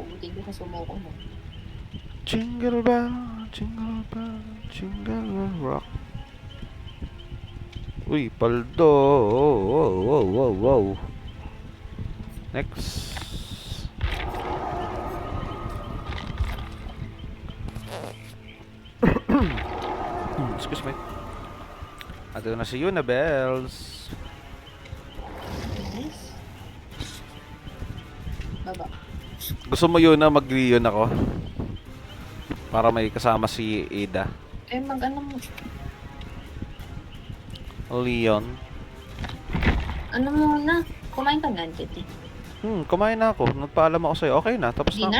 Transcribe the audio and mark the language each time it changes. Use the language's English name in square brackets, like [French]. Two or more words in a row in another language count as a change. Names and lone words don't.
[Filipino] Buti hindi siya sumuko mo. [English] Jingle bell, jingle bell, jingle bell rock. [Filipino] Uy, paldo. Wow. [English] Next. Excuse me. [Filipino] Ato na si Unabels. Nice. Baba. Gusto mo yun na mag-Leon ako? Para may kasama si Ada. Eh, mag-ano mo. Leon. Ano muna? Kumain ka na, Titi. Kumain na ako. Nagpaalam ako sa'yo. Okay na, tapos na